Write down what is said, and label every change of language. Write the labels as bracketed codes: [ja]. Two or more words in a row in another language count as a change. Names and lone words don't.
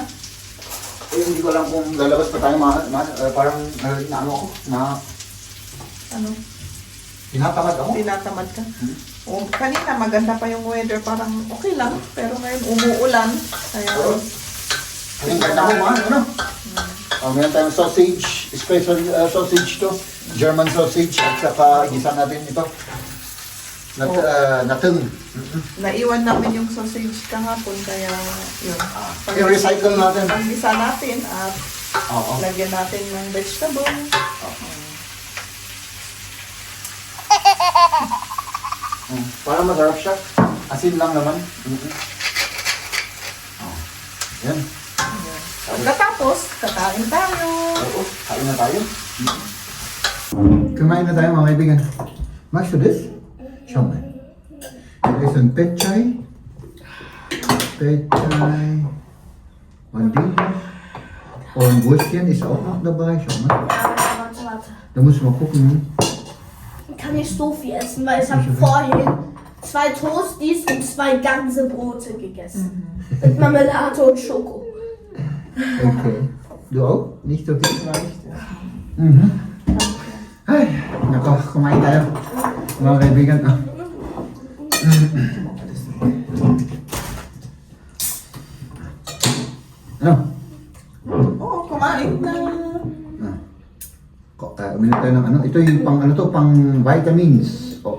[tl] Eh, hindi ko alam kung lalabas pa tayo, parang ano ako, Ano, tinatamad ako. tinatamad ka? O, kanina maganda pa yung weather, parang okay lang, pero ngayon umuulan, kaya Oo. Ang ganda ko, ano? Meron tayong sausage, [en] special sausage [tl] to. [en] German sausage, [tl] at saka igisa natin ito. Nateng. naiwan namin yung sausage kahapon, kaya yun. I-recycle natin. Pag-isa natin at Oo. lagyan natin ng vegetable. Para masarap siya. Asin lang naman. Yan. Ayan. Pagkatapos, kakain tayo. Oo, kain na tayo. Kumain na tayo mga kaibigan. [de] Magst du das? Schau mal. Hier ist ein Petchai. Petchai. Und die. Und Wurstchen ist auch noch dabei. Schau mal. Warte. Da muss man gucken. Ich kann nicht so viel essen, weil ich habe vorhin 2 Toasties und 2 ganze Brote gegessen. Mit Marmelade und Schoko. Okay. Du auch? Nicht so viel? [tl] Mhm. Ay, nako, kumain tayo. Mga kaibigan. Ano? Oo, kumain na. Uminom tayo ng ano. Ito yung pang vitamins. Oo.